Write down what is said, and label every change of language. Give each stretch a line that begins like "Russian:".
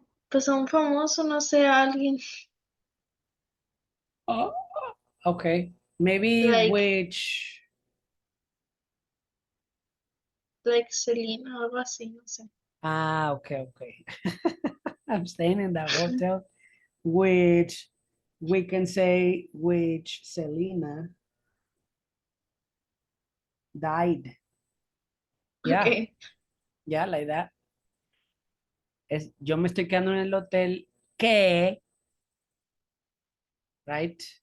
Spanish: Pues a un famoso, no sé, a alguien.
English: Oh, okay. Maybe Like- which. Like
Spanish: Selena o algo así, no sé.
English: Ah, okay, okay. I'm staying in that hotel, which we can say which Selena died. Yeah, Okay. yeah, like that.
Spanish: Yo me estoy quedando en el hotel que,
English: right?